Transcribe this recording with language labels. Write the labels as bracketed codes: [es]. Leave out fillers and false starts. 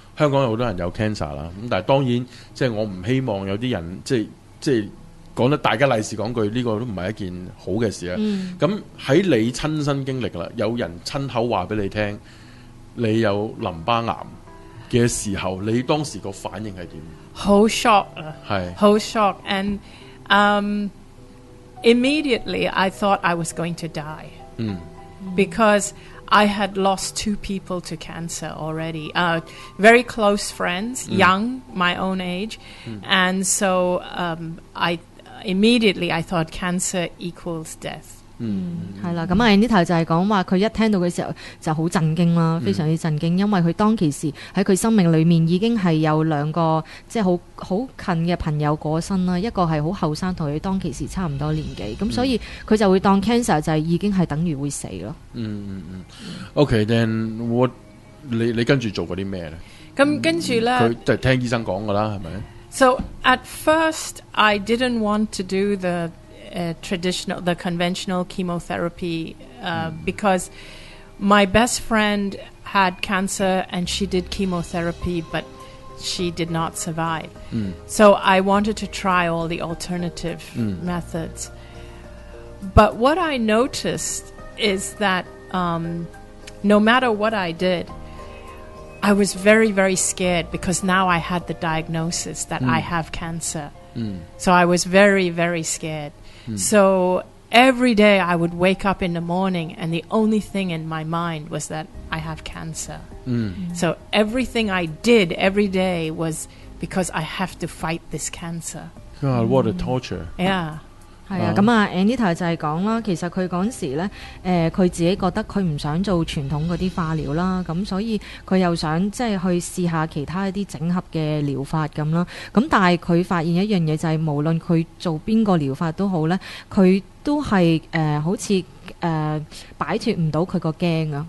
[yue] 香港有很多人有 cancer 啦，咁但系当然即系、就是、我唔希望有啲人即系讲得大家例示讲句，呢、這个都唔系一件好嘅事啊。咁、喺你亲身经历啦，有人亲口话俾你听你有淋巴癌嘅时候，你当时个反应系点？好 shock 啊，系 [en] 好 shock and immediately I thought I was going to die、because I had lost two people to cancer already, very close friends, young, my own age, and so I immediately thought cancer equals death. [yue] 系啦，咁啊 Anita 就系讲话佢一听到嘅时候就好震惊啦，非常之震惊，因为佢当其时喺佢生命里面已经系有两个即系好近嘅朋友过身啦，一个系好后生，同佢当其时差唔多年纪，咁所以佢就会当 cancer 就系已经系等于会死咯。 Okay, then what 你跟住做过啲咩咧？咁跟住咧，佢就听医生讲噶啦，系咪？ [en] So at first, I didn't want to do the traditional, the conventional chemotherapy because my best friend had cancer and she did chemotherapy, but she did not survive. So I wanted to try all the alternative methods. But what I noticed is that no matter what I did,I was very, very scared because now I had the diagnosis that I have cancer. So I was very, very scared. So every day I would wake up in the morning and the only thing in my mind was that I have cancer. So everything I did every day was because I have to fight this cancer. God, what a torture. Yeah. [yue] 系啊，咁啊 ，Anita 就系讲啦，其实佢嗰时咧，佢自己觉得佢唔想做传统嗰啲化疗啦，咁所以佢又想即系去试下其他一啲整合嘅疗法咁啦。咁但系佢发现一样嘢就系，无论佢做边个疗法都好咧，佢都系好似摆脱唔到佢个惊啊。